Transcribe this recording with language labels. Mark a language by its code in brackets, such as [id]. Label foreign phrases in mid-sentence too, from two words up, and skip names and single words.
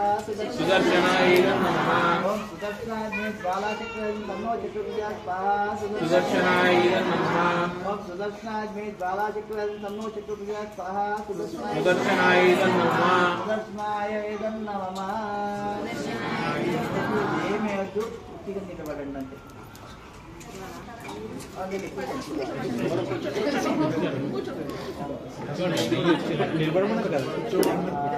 [sa] सुदर्शनाय नमः। ओम सुदर्शनाय ज्वालाचक्रादि में तन्नो चक्रविजय स्वाहा। सुदर्शनाय नमः। ओम सुदर्शनाय ज्वालाचक्रादि में तन्नो चक्रविजय स्वाहा। सुदर्शनाय नमः। सुदर्शनाय नमः। [te] ఏమే వద్దు ఉట్టిగా నిలబడండి అంతే. నిలబడమన్నారు కదా చూడండి.